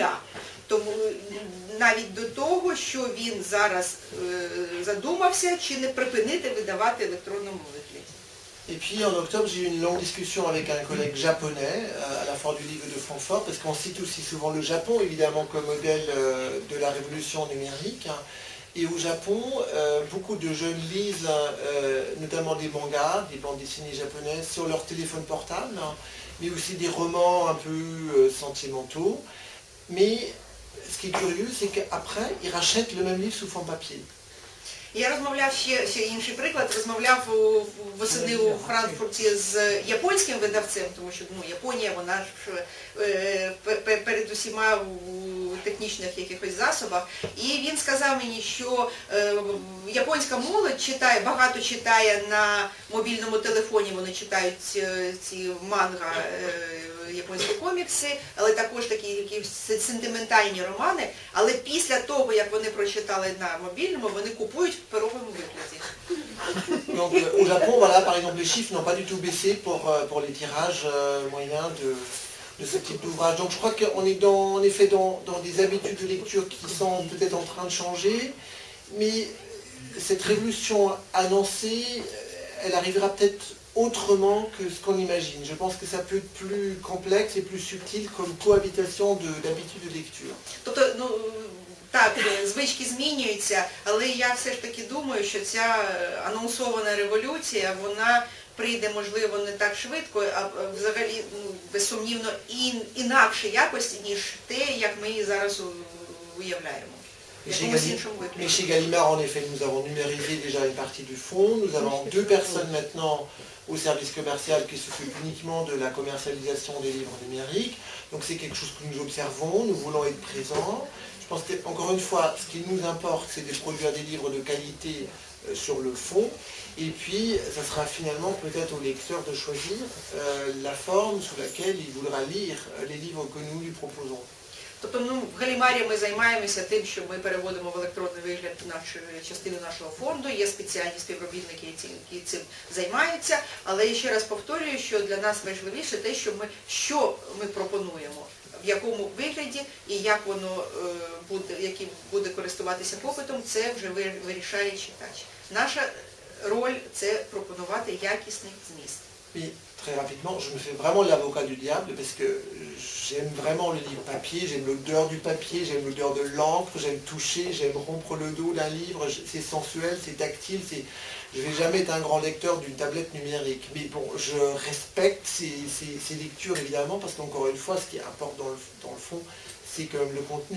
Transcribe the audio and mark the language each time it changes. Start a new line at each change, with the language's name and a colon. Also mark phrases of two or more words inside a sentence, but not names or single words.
Ukrainian: Тому навіть до того, що він зараз задумався, чи не припинити видавати в електронному вигляді.
French: Et puis en octobre, j'ai eu une longue discussion avec un collègue japonais à la Foire du Livre de Francfort, parce qu'on cite aussi souvent le Japon, évidemment, comme modèle de la révolution numérique. Et au Japon, beaucoup de jeunes lisent notamment des mangas, des bandes dessinées japonaises sur leur téléphone portable, hein, mais aussi des romans un peu sentimentaux. Mais ce qui est curieux, c'est qu'après, ils rachètent le même livre sous forme papier.
Ukrainian: Я розмовляв ще інший приклад, розмовляв восени у Франкфурті з японським видавцем, тому що Японія, вона ж перед усіма у технічних якихось засобах. І він сказав мені, що японська молодь читає, багато читає на мобільному телефоні, вони читають ці манга, японські комікси, але також такі якісь сентиментальні романи, але після того, як вони прочитали на мобільному, вони купують в паперовому вигляді.
French: Donc au Japon, voilà, par exemple, les chiffres n'ont pas du tout baissé pour les tirages moyens de ce type d'ouvrage. Donc je crois qu'on est en effet dans des habitudes de lecture qui sont peut-être en train de changer, mais cette révolution annoncée, elle arrivera peut-être autrement que ce qu'on imagine. Je pense que ça peut être plus complexe et plus subtil comme cohabitation d'habitudes de lecture.
Ukrainian: Так, звички змінюються, але я все ж таки думаю, що ця анонсована революція, вона прийде, можливо, не так швидко, а взагалі, безсумнівно, інакше якось, ніж те, як ми її зараз уявляємо.
French: Mais chez Gallimard, en effet, nous avons numérisé déjà une partie du fonds. Nous avons 2 personnes maintenant au service commercial qui s'occupent uniquement de la commercialisation des livres numériques. Donc c'est quelque chose que nous observons, nous voulons être présents. Je pense qu'encore une fois, ce qui nous importe, c'est de produire des livres de qualité sur le fond. Et puis, ça sera finalement peut-être au lecteur de choisir la forme sous laquelle il voudra lire les livres que nous lui proposons.
Ukrainian: Тобто, в Галімарі ми займаємося тим, що ми переводимо в електронний вигляд частину нашого фонду, є спеціальні співробітники, які цим займаються, але я ще раз повторюю, що для нас важливіше те, що ми пропонуємо, в якому вигляді і як воно який буде користуватися попитом, це вже вирішає читач. Наша роль – це пропонувати якісний зміст.
French: Très rapidement, je me fais vraiment l'avocat du diable parce que j'aime vraiment le livre papier, j'aime l'odeur du papier, j'aime l'odeur de l'encre, j'aime toucher, j'aime rompre le dos d'un livre, c'est sensuel, c'est tactile, je ne vais jamais être un grand lecteur d'une tablette numérique. Mais bon, je respecte ces lectures évidemment parce qu'encore une fois, ce qui importe dans le fond, c'est quand même le contenu.